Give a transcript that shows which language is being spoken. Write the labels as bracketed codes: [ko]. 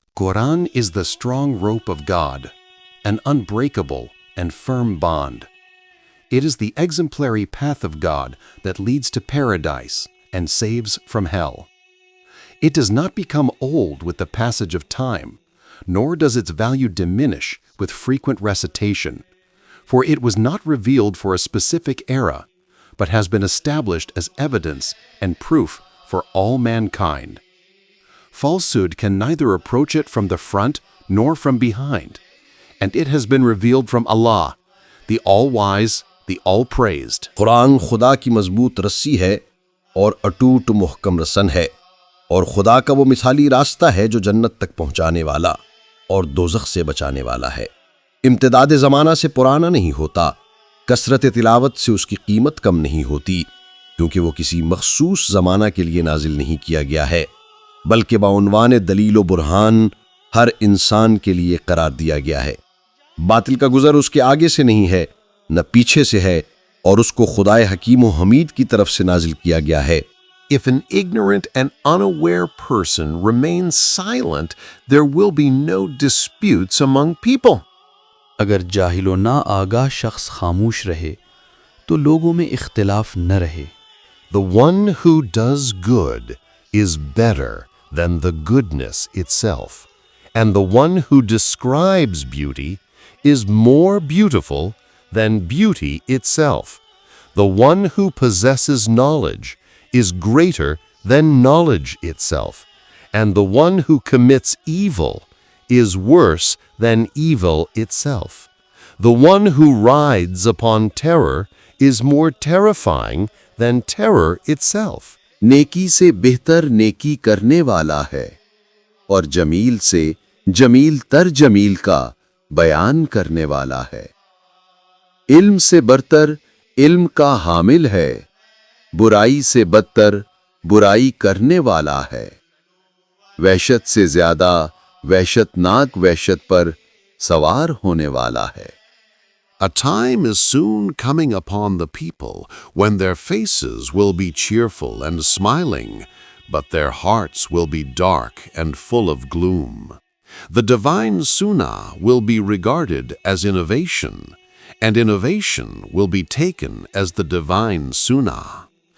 [en] Quran is the strong rope of God, an unbreakable and firm bond. It is the exemplary path of God that leads to paradise and saves from hell. It does not become old with the passage of time, nor does its value diminish with frequent recitation, for it was not revealed for a specific era, but has been established as evidence and proof for all mankind. Falsehood can neither approach it from the front nor from behind, and it has been revealed from Allah, the All-Wise, the All-Praised. [hi] Quran खुदा की मजबूत रस्सी है और अटूट मुहकम रसन है, और खुदा का वो मिसाली रास्ता है जो जन्नत तक पहुंचाने वाला और दोज़ख से बचाने वाला है। इम्तिदाद ज़माना से पुराना नहीं होता, कसरत तिलावत से उसकी कीमत कम नहीं होती, क्योंकि वो किसी मखसूस ज़माना के लिए नाजिल नहीं किया गया है, बल्कि बाउनवान दलील व बुरहान हर इंसान के लिए करार दिया गया है। बातिल का गुज़र उसके आगे से नहीं है न पीछे से है, और उसको खुदाए हकीम व हमीद की तरफ से नाजिल किया गया है। [en] If an ignorant and unaware person remains silent, there will be no disputes among people. [hi] अगर जाहिलो ना आगाह शख्स खामोश रहे तो लोगों में इख्तिलाफ न रहे। [en] The one who does good is better than the goodness itself, and the one who describes beauty is more beautiful than beauty itself. The one who possesses knowledge is greater than knowledge itself, and the one who commits evil is worse than evil itself. The one who rides upon terror is more terrifying than terror itself. [hi] नेकी से बेहतर नेकी करने वाला है, और जमील से जमील तर जमील का बयान करने वाला है। इल्म से बरतर इल्म का हामिल है, बुराई से बदतर बुराई करने वाला है। वहशत से ज्यादा वहशतनाक वहशत पर सवार होने वाला है। [en] A time is soon coming upon the people when their faces will be cheerful and smiling, but their hearts will be dark and full of gloom. The divine sunnah will be regarded as innovation, and innovation will be taken as the divine sunnah.